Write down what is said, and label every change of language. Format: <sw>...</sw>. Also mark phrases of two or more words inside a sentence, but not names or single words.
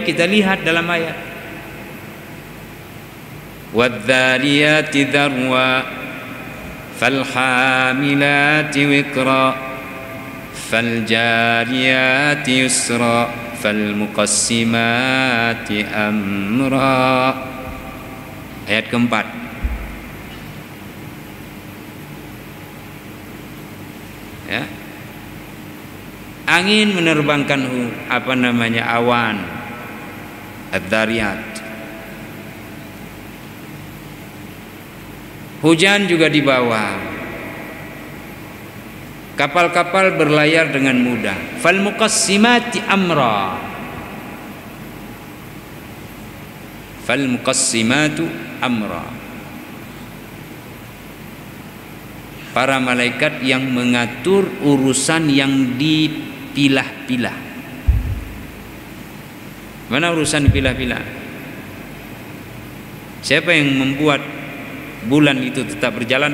<id>Kita lihat dalam ayat.</id> <ar>والذاريات ذروا فالحاملات وقرا فالجاريات يسرا فالمقسمات أمرا.</ar> <id>Ayat keempat. Ya. Angin menerbangkan awan, ad-dariyat. Hujan juga dibawa. Kapal-kapal berlayar dengan mudah.</id> <ar>فالمقسمات أمرا. فالمقسمات أمرا.</ar> <id>Para malaikat yang mengatur urusan yang dipilah-pilah. Mana urusan dipilah-pilah? Siapa yang membuat bulan itu tetap berjalan?</id>